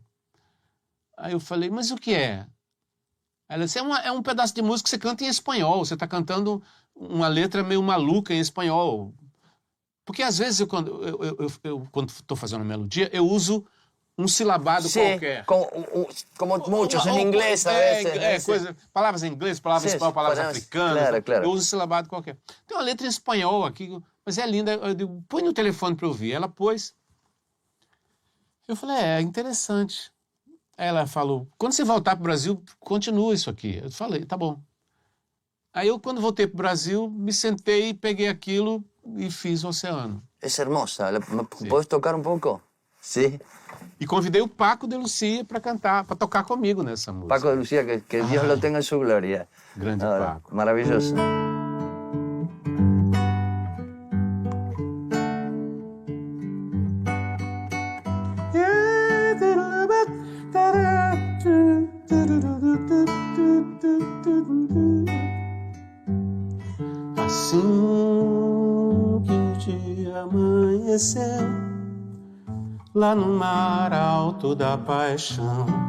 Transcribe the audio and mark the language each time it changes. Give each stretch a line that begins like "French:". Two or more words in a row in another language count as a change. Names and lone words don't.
Portuguese: Aí eu falei, mas o que é? Ela disse, é um pedaço de música que você canta em espanhol. Você está cantando uma letra meio maluca em espanhol. Porque às vezes, quando estou fazendo uma melodia, eu uso um silabado
Spanish: Sí,
Portuguese: qualquer.
Spanish: como muchos en inglés a veces.
Portuguese: Palavras em inglês, palavras em
Spanish: Sí,
Portuguese: espanhol, palavras palavras- africanas.
Spanish: claro.
Portuguese: Eu uso um silabado qualquer. Tem uma letra em espanhol aqui, mas é linda. Eu digo, põe no telefone para eu ouvir. Ela pôs. Eu falei, é interessante. Aí ela falou, quando você voltar para o Brasil, continua isso aqui. Eu falei, tá bom. Aí eu, quando voltei para o Brasil, me sentei, peguei aquilo e fiz o Oceano.
Spanish: Es hermosa. ¿Me podés tocar un poco? Sí.
Portuguese: E convidei o Paco de Lucía para cantar, para tocar comigo nessa música.
Spanish: Paco de Lucía, que Dios lo tenga en su gloria.
Portuguese: Grande Paco.
Spanish: Maravilloso.
Portuguese: Assim que o dia amanheceu, lá no mar alto da paixão,